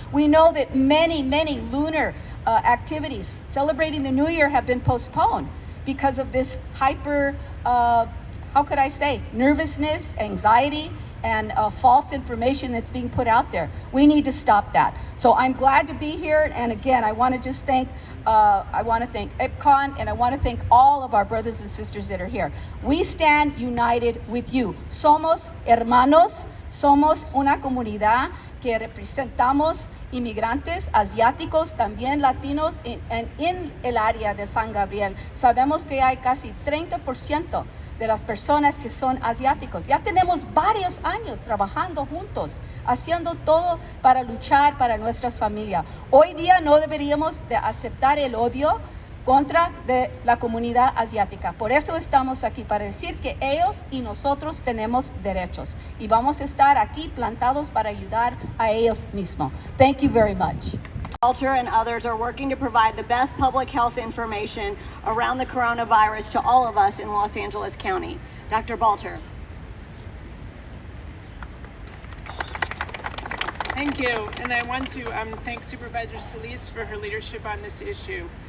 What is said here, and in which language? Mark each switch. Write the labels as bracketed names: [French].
[English] We know that many lunar activities celebrating the New Year have been postponed because of this hyper, how could I say, nervousness, anxiety, and false information that's being put out there. We need to stop that. So I'm glad to be here. And again, I want to just thank, EPCON, and I want to thank all of our brothers and sisters that are here. We stand united with you. [Spanish] Somos hermanos, somos una comunidad que representamos inmigrantes asiáticos, también latinos en el área de San Gabriel. Sabemos que hay casi 30% de las personas que son asiáticos. Ya tenemos varios años trabajando juntos, haciendo todo para luchar para nuestras familias. Hoy día no deberíamos de aceptar el odio contra de la comunidad asiática. Por eso estamos aquí, para decir que ellos y nosotros tenemos derechos. Y vamos a estar aquí plantados para ayudar a ellos mismos. [English] Thank you very much. Balter and others are working to provide the best public health information around the coronavirus to all of us in Los Angeles County. Dr. Balter. Thank you, and I want to thank Supervisor Solis for her leadership on this issue.